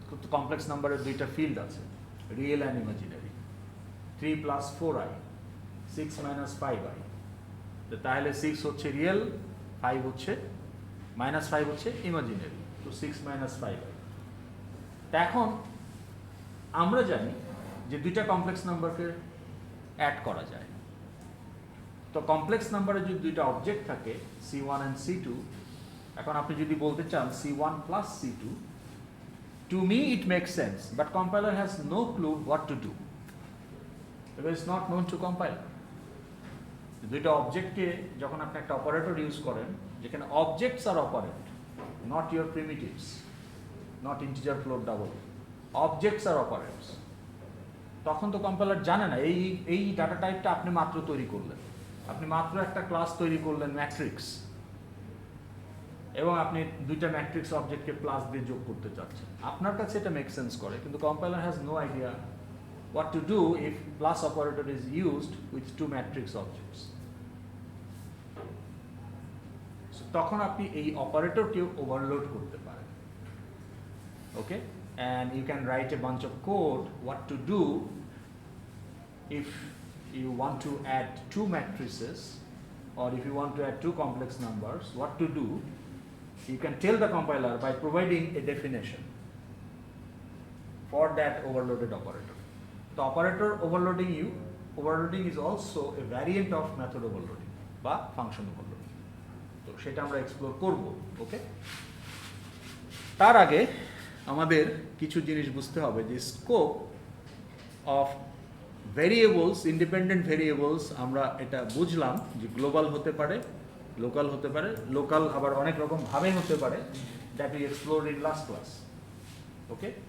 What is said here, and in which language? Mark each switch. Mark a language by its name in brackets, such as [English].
[Bangla] Complex নাম্বারের দুইটা field আছে, real and imaginary, 3 + 4i, 6 - 5i। তো তাহলে 6 হচ্ছে রিয়েল, 5 হচ্ছে -5 হচ্ছে ইমাজিনারি, তো 6 - 5i। তা এখন আমরা জানি যে দুইটা কমপ্লেক্স নাম্বারকে অ্যাড করা যায়। তো কমপ্লেক্স নাম্বারে যদি দুইটা অবজেক্ট থাকে C1 and C2, এখন আপনি যদি বলতে চান C1 + C2, [English] to me it makes sense, but compiler has no clue what to do because it's not known to compiler. [Bangla] দুইটা অবজেক্টকে যখন আপনি একটা অপারেটর ইউজ করেন, যেখানে objects আর operant, [English] not your primitives, not integer float double, objects are operands, [Bangla] তখন তো compiler জানে না এই ডাটা টাইপটা আপনি মাত্র তৈরি করলেন, আপনি মাত্র একটা ক্লাস তৈরি করলেন ম্যাট্রিক্স, এবং আপনি দুইটা ম্যাট্রিক্স অবজেক্টকে প্লাস দিয়ে যোগ করতে চাচ্ছেন। আপনার কাছে এটা মেক সেন্স করে, কিন্তু [English] Compiler has no idea what to do if plus operator is used with two matrix objects. So তখন আপনি এই অপারেটরকেও overload করতে পারেন, okay, and you can write a bunch of code what to do if you want to add two matrices, or if you want to add two complex numbers, what to do. You can tell the compiler by providing a definition for that overloaded operator. The operator overloading is also a variant of method overloading বা function overloading. [Bangla] তো সেটা আমরা explore করব, ওকে। তার আগে আমাদের কিছু জিনিস বুঝতে হবে যে scope of variables, independent variables, আমরা এটা বুঝলাম যে গ্লোবাল হতে পারে, লোকাল হতে পারে, লোকাল আবার অনেক রকম ভাবে হতে পারে, [English] that we explore in last class, [Bangla] okay.